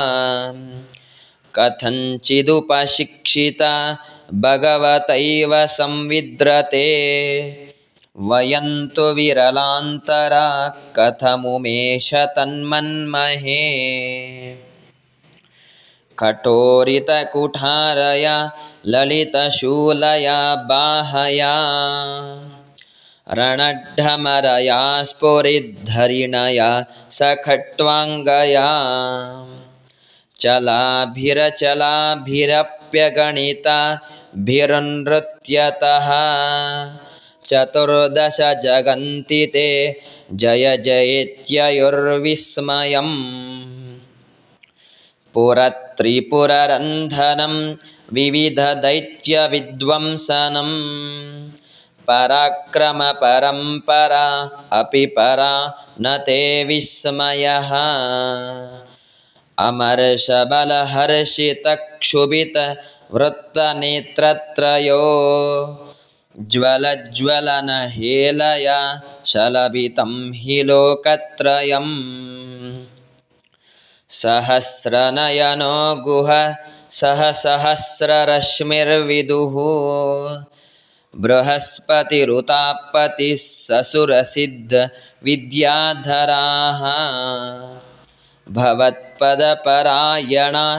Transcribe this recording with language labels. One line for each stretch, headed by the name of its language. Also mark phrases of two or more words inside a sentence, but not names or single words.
Sanskrit: ಕಥಂಚಿದುಪಶಿಕ್ಷಿತ ಭಗವತೈವ ಸಂವಿದ್ರತೆ ವಯಂತು ವಿರಲಾಂತರ ಕಥಮುಮೇಶ ತನ್ಮನ್ಮಹೇ ಕಠೋರಿತಕುಠಾರಯ ಲಲಿತಶೂಲಯ ಬಾಹಯ ರಣಡ್ಢಮರಯ ಸ್ಫುರಿದ್ಧರಿಣಯ ಸಖಟ್ವಾಂಗಯ ಚಲಾಭಿರಚಲಾಭಿರಪ್ಯಗಣಿತಭಿರುನ್ನೃತ್ಯತಃ ಚತುರ್ದಶ ಜಗಂತಿ ತೇ ಜಯ ಜಯೇತ್ಯಯುರ್ವಿಸ್ಮಯಂ ಪುರತ್ರಿಪುರರಂಧನಂ ವಿವಿಧ ದೈತ್ಯ ವಿಧ್ವಂಸನಂ ಪರಾಕ್ರಮ ಪರಂಪರಾ ಅಪಿ ಪರಾ ನ ತೇ ವಿಸ್ಮಯಃ ಅಮರ್ಷಬಲಹರ್ಷಿತಕ್ಷುಭಿತ ವೃತ್ತನೇತ್ರತ್ರಯೋ ಜ್ವಲಜ್ವಲನ ಹೇಲಯ ಶಲಭಿತಂ ಹಿ ಲೋಕತ್ರಯಂ ಸಹಸ್ರನಯನೋ ಗುಹ ಸಹಸ್ರರಶ್ಮಿರ್ವಿದುಃ ಬೃಹಸ್ಪತಿರುತಾಪತಿಃ ಸಸುರಸಿದ್ಧ ವಿದ್ಯಾಧರಾಃ ಭವತ್ಪದಪರಾಯಣ